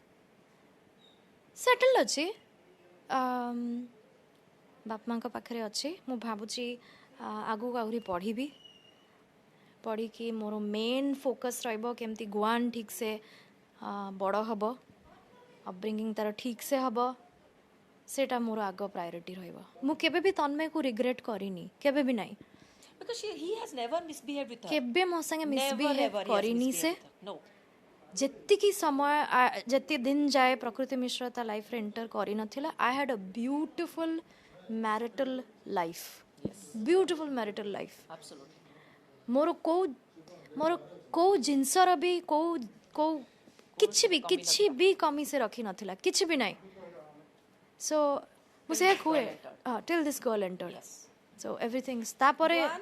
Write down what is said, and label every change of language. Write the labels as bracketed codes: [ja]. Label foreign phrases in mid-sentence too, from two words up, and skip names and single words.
[or] ସେଟଲ୍ଡ ଅଛି ବାପା ମାଆଙ୍କ ପାଖରେ ଅଛି ମୁଁ ଭାବୁଛି ଆଗକୁ ଆହୁରି ପଢ଼ିବି ପଢ଼ିକି ମୋର [en] main focus [or] ରହିବ କେମିତି ଗୁଆନ୍ ଠିକ୍ସେ ବଡ଼ ହେବ ଅପବ୍ରିଙ୍ଗିଂ ତାର ଠିକ୍ସେ ହେବ ସେଇଟା ମୋର ଆଗ ପ୍ରାୟୋରିଟି ରହିବ ମୁଁ କେବେ ବି ତନ୍ମୟକୁ ରିଗ୍ରେଟ୍ କରିନି କେବେ ବି ନାହିଁ [en] Because he has never misbehaved with her. [or] କେବେ ମୋ ସାଙ୍ଗେ ମିସବିହେଭ୍ [en] Never he has [or] କରିନି ସେ [en] misbehaved with her. No. [or] ଯେତିକି ସମୟ ଯେତେ ଦିନ ଯାଏ ପ୍ରକୃତି ମିଶ୍ର ତା ଲାଇଫ୍ରେ ଏଣ୍ଟର କରିନଥିଲା [en] I had a beautiful marital life beautiful marital life Absolutely. [or] ମୋର କେଉଁ ଜିନିଷର ବି କେଉଁ କିଛି ବି କମି ସେ ରଖିନଥିଲା କିଛି ବି ନାହିଁ ସୋ ମୁଁ ସେଇଆ କୁହେ [en] till this girl entered so everythings [or] ତାପରେ